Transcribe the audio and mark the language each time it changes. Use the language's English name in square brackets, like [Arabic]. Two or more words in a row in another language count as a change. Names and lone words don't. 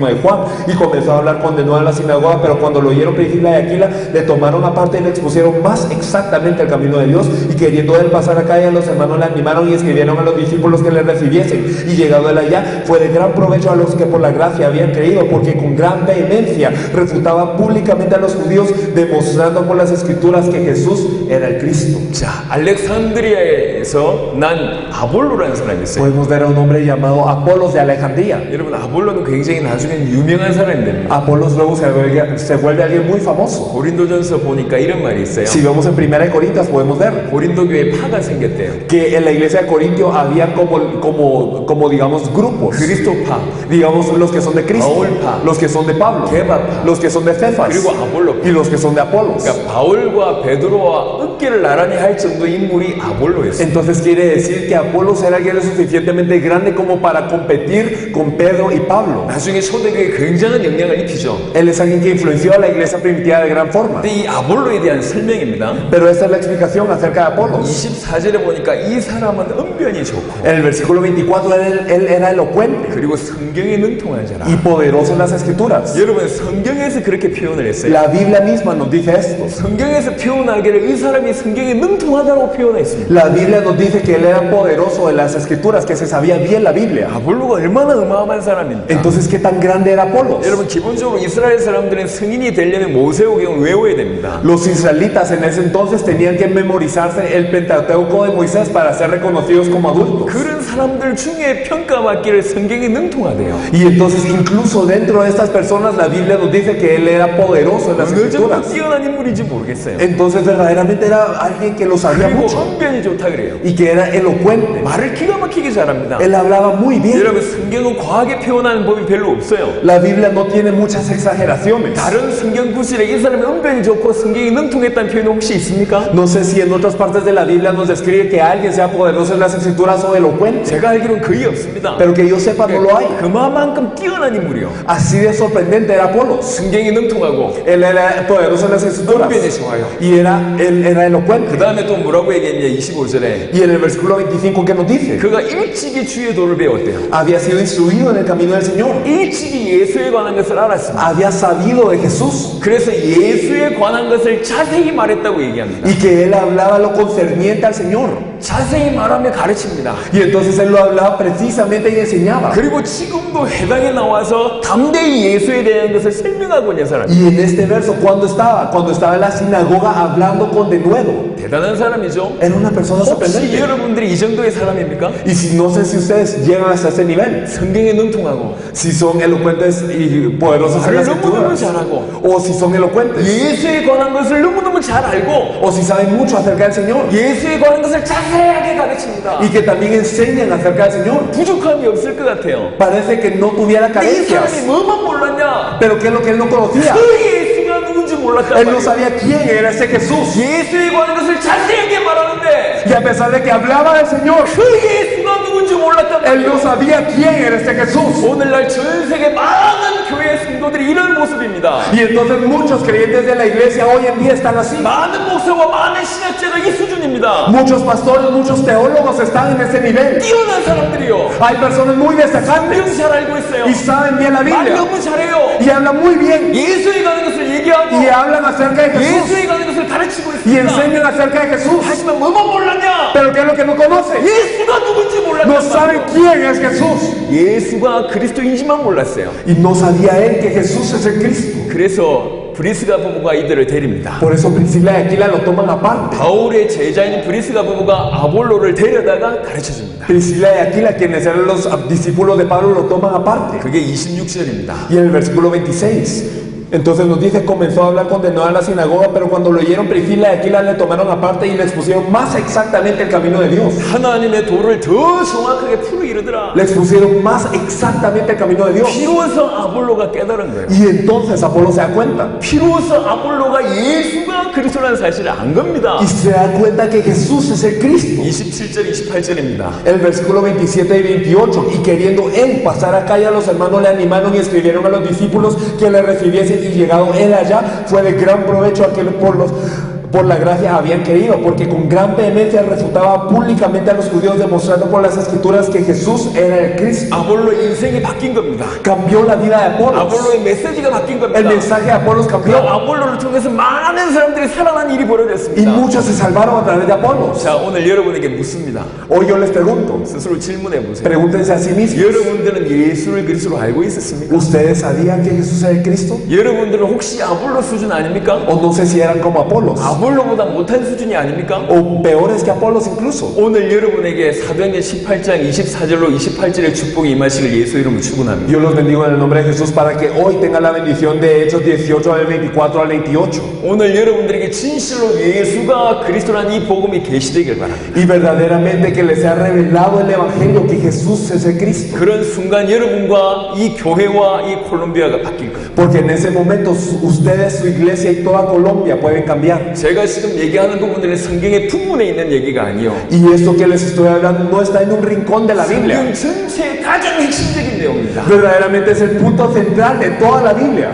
[Spanish] de Juan, y comenzó a hablar con denuedo en la sinagoga, pero cuando lo oyeron Priscila y Aquila, le tomaron aparte y le expusieron más exactamente el camino de Dios, y queriendo él pasar acá, y los hermanos le animaron y escribieron a los discípulos que le recibiesen, y llegado él allá, fue de gran provecho a los que por la gracia habían creído, porque con gran vehemencia refutaba públicamente a los judíos, demostrando por las escrituras que Jesús era el Cristo. [Korean] 자, 알렉산드리아에서 난 아볼로라는 사람이 있어요. [Spanish] Podemos ver a un hombre llamado Apolos de Alejandría. [Korean] 여러분 아볼로는 굉장히 나중에 유명한 사람이 됩니다. [Spanish] Apolos luego se vuelve alguien muy famoso. [Korean] 고린도전서 보니까 이런 말이 있어요. [Spanish] Si vemos en 1 Corintios podemos ver [Korean] 고린도 교회에 파가 생겼대요. [Spanish] que en la iglesia de Corintio había como digamos grupos, [Korean] 그리스도파. [Spanish] digamos los que son de Cristo. [Korean] 바울파, [Spanish] los que son de Pablo, [Korean] 게바파, [Spanish] los que son de Cefas [Korean] 그리고 아볼로파. [Spanish] y los que son de Apolos. [Korean] 그러니까 바울과 베드로와 어깨를 나란히 할 정도의 인물이 아볼로였어요. [Spanish] Entonces quiere decir que Apolos era alguien lo suficientemente grande como para competir con Pedro y Pablo. [Korean] 나중에 초대교회에 굉장한 영향을 입히죠. [Spanish] Él es alguien que influenció a la iglesia primitiva de gran forma. [Korean] 근데 이 아볼로에 대한 설명입니다. [Spanish] Pero esta es la explicación acerca de Apolos. [Korean] 24절에 보니까 이 사람은 언변이 좋고 [Spanish] En el versículo 24 él era elocuente [Korean] 그리고 성경에 능통한 자라. [Spanish] y poderoso en las escrituras. [Korean] 여러분 성경에서 그렇게 표현을 했어요. [Spanish] La Biblia misma nos dice esto. [Korean] 성경에서 표현하기를 이 사람이 성경에 능통하다고 표현했습니다. [Spanish] La Biblia nos dice que él era poderoso en las escrituras, que se sabía bien la Biblia. [Korean] 아볼로가 얼마나 어마어마한 사람입니까? [Spanish] Entonces, ¿qué tan grande era Apolos? [Korean] 여러분 기본적으로 이스라엘 사람들은 성인이 되려면 모세오경을 외워야 됩니다. [Spanish] Los israelitas en ese entonces tenían que memorizarse el Pentateuco de Moisés para ser reconocidos como adultos. [Korean] 그런 사람들 중에 평가받기를 성경에 능통하대요. [Spanish] Y entonces incluso dentro de estas personas la Biblia nos dice que él era poderoso en las [Korean] 어느 정도 [Spanish] escrituras. [Korean] 뛰어난 인물인지 모르겠어요. [Spanish] Entonces verdaderamente era alguien que lo sabía [Korean] 그리고 [Spanish] mucho [Korean] 언변이 좋다 그래요. [Spanish] y que era elocuente. [Korean] 말을 기가 막히게 잘합니다. [Spanish] Él hablaba muy bien. [Korean] 여러분 성경은 과하게 표현하는 법이 별로 없어요. [Spanish] La Biblia no tiene muchas exageraciones. [Korean] 다른 성경 구실에 이 사람의 언변이 좋고 성경이 능통했다는 표현이 혹시 있습니까? [Spanish] No sé si en otras partes de la Biblia nos describe que alguien sea poderoso en las escrituras o elocuente, [Korean] 제가 알기로는 거의 없습니다. [Spanish] pero que yo sepa no lo hay. [Korean] 그만큼 뛰어난 인물이요. [Spanish] Así de sorprendente era Apolos. [Korean] 성경이 능통하고 [Spanish] Él era poderoso en las escrituras [Korean] 언변이 좋아요. [Spanish] y él era elocuente. [Korean] 그 다음에 또 뭐라고 얘기했냐 25절에 [Spanish] Y en el versículo 25, ¿qué nos dice? [Korean] 그가 일찍이 주의 도를 배웠대요. [Spanish] Había sido instruido en el camino del Señor. [Korean] 일찍이 예수에 관한 것을 알았습니다. [Spanish] Había sabido de Jesús [Korean] 그래서 예수에 관한 것을 자세히 말했다고 얘기합니다. [Spanish] y que él hablaba lo concerniente al Señor. [Korean] 자세히 말하며 가르칩니다. [Spanish] Y entonces él lo hablaba precisamente y enseñaba. [Korean] 그리고 지금도 해당에 나와서 담대히 예수에 대한 것을 설명하고 있는 사람. [Spanish] Y en este verso, ¿cuándo estaba? Cuando estaba en la sinagoga hablando con denuedo. [Korean] 대단한 사람이죠. [Spanish] Era una persona [Korean] 혹시 [Spanish] sorprendente. [Korean] 여러분들이 이 정도의 사람입니까? [Spanish] Y si no sé si ustedes llegan hasta ese nivel, [Korean] 성경에 능통하고 [Spanish] si son elocuentes y poderosos en [Korean] 말을 [Spanish] las [Korean] 너무너무 [Spanish] escrituras, [Korean] 잘하고 [Spanish] o si son elocuentes, [Korean] 예수에 관한 것을 너무너무 잘 알고 [Spanish] o si saben mucho acerca del Señor [Korean] 예수에 관한 것을 자세하게 가르칩니다. [Spanish] y que también enseñan acerca del Señor. [Korean] 부족함이 없을 것 같아요. [Spanish] Parece que no tuviera [Korean] 이 사람이 [Spanish] carencias, [Korean] 뭐만 몰랐냐? [Spanish] pero ¿qué es lo que él no conocía? [Korean] 그 예수가 누군지 몰랐단 [Spanish] Él no [Korean] 말이에요. [Spanish] sabía quién era ese Jesús. [Korean] 예수에 관한 것을 자세하게 말하는데 [Spanish] Y a pesar de que hablaba del Señor, [Korean] 그 예수가 누군지 몰랐단 [Spanish] él [Korean] 말이에요. [Spanish] no sabía quién era ese Jesús. [Korean] 오늘날 전 세계 많은 교회 성도들이 이런 모습입니다. [Spanish] Y entonces muchos creyentes de la iglesia hoy en día están así. [Korean] 많은 목사와 많은 신학자가 이 수준입니다. [Spanish] Muchos pastores, muchos teólogos están en ese nivel. [Korean] 뛰어난 사람들이요. [Spanish] Hay personas muy destacantes [Korean] 성경 잘 알고 있어요. [Spanish] y saben bien la [Korean] 말 [Spanish] Biblia [Korean] 너무 잘해요. [Spanish] y hablan muy bien [Korean] 예수에 관한 것을 얘기하고 [Spanish] y hablan acerca de Jesús [Korean] 예수에 관한 것을 가르치고 [Spanish] y [Korean] 있습니다. [Spanish] enseñan acerca de Jesús. [Korean] 하지만 뭐만 몰랐냐? [Spanish] Pero ¿qué es lo que no conocen? [Korean] 예수가 누군지 [Spanish] No [Korean] 몰랐단 [Spanish] saben [Korean] 말이에요. [Spanish] quién es Jesús [Korean] 예수가 그리스도인지만 몰랐어요. [Spanish] y no sabía él que Jesús es el Cristo. [Korean] 그래서 브리스가 부부가 이들을 데립니다. [Spanish] Por eso Priscila y Aquila lo toman aparte. [Korean] 바울의 제자인 브리스가 부부가 아볼로를 데려다가 가르쳐줍니다. [Spanish] Priscila y Aquila, quienes eran los discípulos de Pablo, lo toman aparte. [Korean] 그게 26절입니다. [Spanish] Y en el versículo 26, entonces nos dice, comenzó a hablar con denuedo en la sinagoga, pero cuando lo oyeron Priscila y Aquila le tomaron aparte y le expusieron más exactamente el camino de Dios. [Korean] 하나님의 도를 더 정확하게 풀어 이르더라. [Spanish] Le expusieron más exactamente el camino de Dios. [Korean] 비로소 아볼로가 깨달은 거예요. [Spanish] Y entonces Apolo se da cuenta. [Korean] 비로소 아볼로가 예수가 그리스도라는 사실을 안 겁니다. [Spanish] Y se da cuenta que Jesús es el Cristo. [Korean] 27절, 28절입니다. [Spanish] El versículo 27 y 28. Y queriendo él pasar a calle, a los hermanos le animaron y escribieron a los discípulos que le recibiesen. Y llegado él allá, fue de gran provecho a que por la gracia habían creído, porque con gran vehemencia refutaba públicamente a los judíos, demostrando por las escrituras que Jesús era el Cristo. [Korean] 아볼로의 인생이 바뀐 겁니다. [Spanish] Cambió la vida de Apolos. [Korean] 아볼로의 메시지가 바뀐 겁니다. [Spanish] El mensaje de Apolos [Korean] 그 [Spanish] cambió. [Korean] 아볼로를 통해서 많은 사람들이 살아난 일이 [Spanish] Y [Korean] 벌어졌습니다. [Spanish] muchos se salvaron a través de Apolos. [Korean] 자, 오늘 여러분에게 묻습니다. [Spanish] Hoy yo les pregunto, [Korean] 스스로 질문해 보세요. [Spanish] pregúntense a sí mismos, [Korean] 여러분들은 예수를 그리스도로 알고 있었습니까? [Spanish] ¿ustedes sabían que Jesús era el Cristo? [Korean] 여러분들은 혹시 아볼로 수준 아닙니까? [Spanish] O no sé si eran como Apolos. [Korean] 아볼로보다 못한 수준이 아닙니까? [Spanish] o peores que Apolos incluso. [Korean] 오늘 여러분에게 사도행전 18장 24절로 28절의 축복이 임하시길 예수 이름으로 축원합니다. [Spanish] Dios los bendiga en el nombre de Jesús para que hoy tengan la bendición de Hechos 18 al 24 al 28. [Korean] 오늘 여러분들에게 진실로 예수가 그리스도라는 이 복음이 계시되길 바랍니다. [Spanish] Y verdaderamente que les sea revelado el Evangelio que Jesús es el Cristo. [Korean] 그런 순간 여러분과 이 교회와 이 콜롬비아가 바뀔 겁니다. [Spanish] Porque en ese momento ustedes, su iglesia y toda Colombia pueden cambiar. [Korean] 제가 지금 얘기하는 부분들은 성경의 풍문에 있는 얘기가 아니요. [Spanish] Y esto que les estoy hablando no está en un rincón de la Biblia. [Korean] 성경 전체의 가장 핵심적인 내용입니다. [Spanish] Verdaderamente es el punto central de toda la Biblia.